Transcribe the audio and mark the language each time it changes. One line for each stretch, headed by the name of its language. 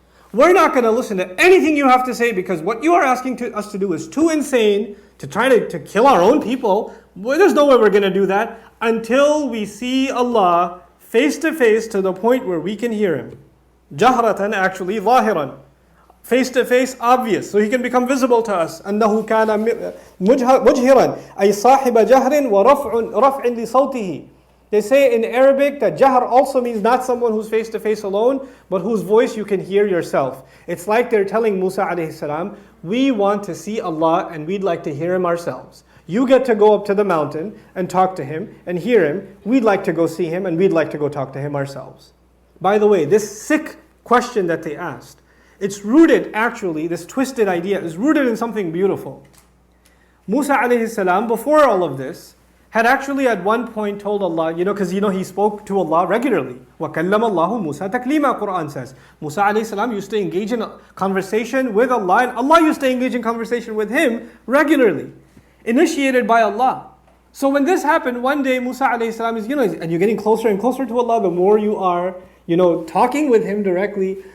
English: We're not going to listen to anything you have to say because what you are asking us to do is too insane to try to kill our own people. Well, there's no way we're going to do that until we see Allah face to face to the point where we can hear Him. Jahratan, actually, zahiran. face to face, obvious, so he can become visible to us.
Arabic: أنه كان مجهرا أي صاحب جهر ورفع لصوته.
English: They say in Arabic that jahr also means not someone who's face to face alone, but whose voice you can hear yourself. It's like they're telling Musa alayhi salam, we want to see Allah and we'd like to hear Him ourselves. You get to go up to the mountain and talk to Him and hear Him. We'd like to go see Him and we'd like to go talk to Him ourselves. By the way, this sick question that they asked, it's rooted actually, this twisted idea is rooted in something beautiful. Musa alayhi salam, before all of this, had actually at one point told Allah, because he spoke to Allah regularly.
Arabic: وَكَلَّمَ اللَّهُ مُوسَى تَكْلِيمًا,
English: Quran says. Musa alayhi salam used to engage in a conversation with Allah, and Allah used to engage in conversation with him regularly, initiated by Allah. So when this happened, one day Musa alayhi salam is, and you're getting closer and closer to Allah, the more you are, talking with Him directly.